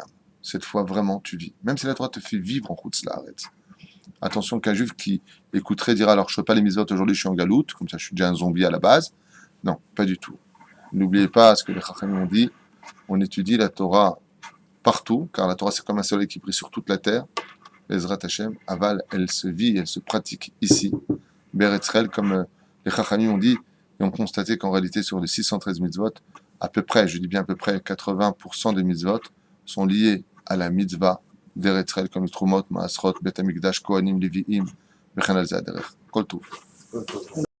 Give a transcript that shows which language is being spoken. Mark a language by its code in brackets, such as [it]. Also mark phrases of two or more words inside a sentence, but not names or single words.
[fr] Cette fois, vraiment, tu vis. Même si la Torah te fait vivre en [he] חוץ לארץ. [fr] Attention qu'un juif qui écouterait dira alors je ne fais pas les mitzvot aujourd'hui, je suis en galoute, comme ça je suis déjà un zombie à la base. Non, pas du tout. N'oubliez pas ce que les Chachamim ont dit, on étudie la Torah partout, car la Torah c'est comme un soleil qui brille sur toute la terre. [he] עזרת השם, אבל, [fr] elle se vit, elle se pratique ici. Beretzrel, comme les Chachamim ont dit, et ont constaté qu'en réalité sur les 613 mitzvot, à peu près, je dis bien à peu près, 80% des mitzvot sont liés à la mitzvah d'Eretzrel, comme le [he] תרומות, מעשרות, בית המקדש, כהנים, לויים, וכן על זה הדרך. כל טוב.